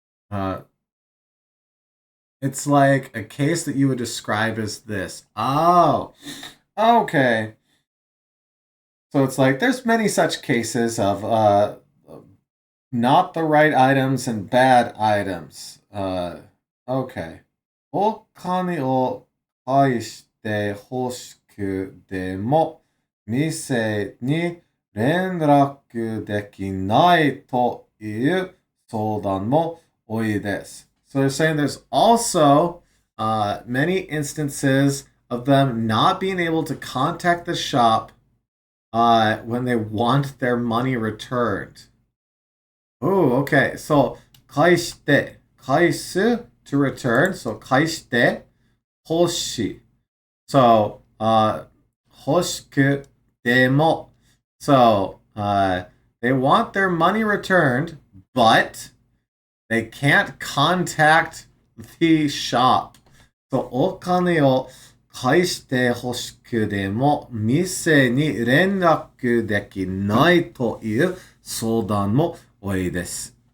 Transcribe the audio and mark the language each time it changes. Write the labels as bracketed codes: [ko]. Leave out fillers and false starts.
[en] Uh it's like a case that you would describe as this. Oh, okay. So it's like there's many such cases of not the right items and bad items. Okay. [ja] お金を返して欲しくても店に連絡できないという相談も多いです。 [en] So they're saying there's also many instances of them not being able to contact the shop when they want their money returned. Oh, okay. So [ja] 返して、返す [en] to return. [ja] So 返して欲しい.So 欲しくても. [en] So they want their money returned, but they can't contact the shop. [ja] So お金を返して欲しくても店に連絡できないという相談も多いです。